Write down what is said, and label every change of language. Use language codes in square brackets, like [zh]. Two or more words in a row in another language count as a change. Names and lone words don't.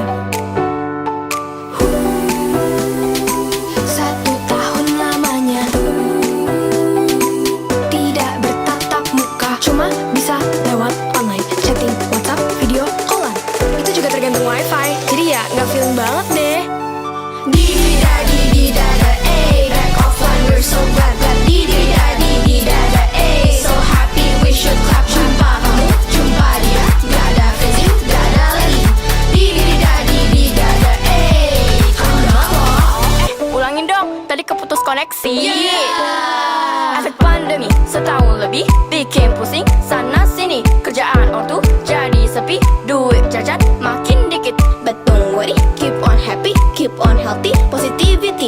[id] 1 tahun lamanya tidak bertatap muka, cuma bisa lewat online, chatting, WhatsApp, [en] video callan. [id] Itu juga tergantung wifi, jadi ya nggak feeling banget deh. Di-di-da-di-di-da-da, [en] back offline, we're so glad. Di-di-da-di-di-da-da, so happy, we should clap. [id] Jumpa kamu, jumpa dia, gak ada freezing, gak ada lagi. Di-di-da-di-di-da-da, kamu banget loh. Ulangin dong, tadi keputus koneksi. Efek pandemi setahun lebih bikin pusing sana sini, kerjaan ortu jadi sepi, duit jajan makin dikit. [en] But don't worry, keep on happy, keep on healthy, positivity.